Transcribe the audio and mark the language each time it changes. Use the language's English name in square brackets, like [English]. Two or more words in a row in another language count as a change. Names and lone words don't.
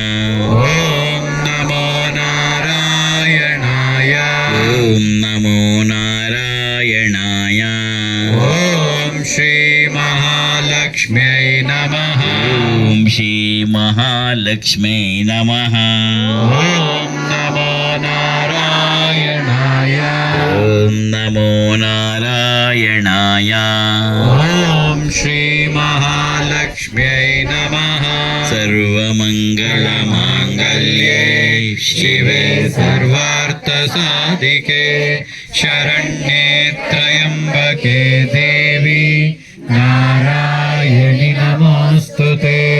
[Sanskrit] ಓಂ ನಮೋ ನಾರಾಯಣಾಯ ಓಂ ನಮೋ ನಾರಾಯಣಾಯ ಓಂ ಶ್ರೀ ಮಹಾಲಕ್ಷ್ಮ್ಯೈ ನಮಃ ಓಂ ಶ್ರೀ ಮಹಾಲಕ್ಷ್ಮೀ ನಮಃ ಓಂ ನಮೋ ನಾರಾಯಣಾಯ ಓಂ ನಮೋ ನಾರಾಯಣಾಯ ಓಂ ಶ್ರೀ ಮಹಾಲಕ್ಷ್ಮ್ಯೈ ನಮಃ ಸರ್ವಮಂಗಳ ಮಾಂಗಲ್ಯೇ ಶಿವೆ ಸರ್ವಾರ್ಥ ಸಾಧಿಕೆ ಶರಣ್ಯೇ ತ್ರಯಂಬಕೆ ದೇವಿ ನಾರಾಯಣಿ ನಮೋಸ್ತುತೆ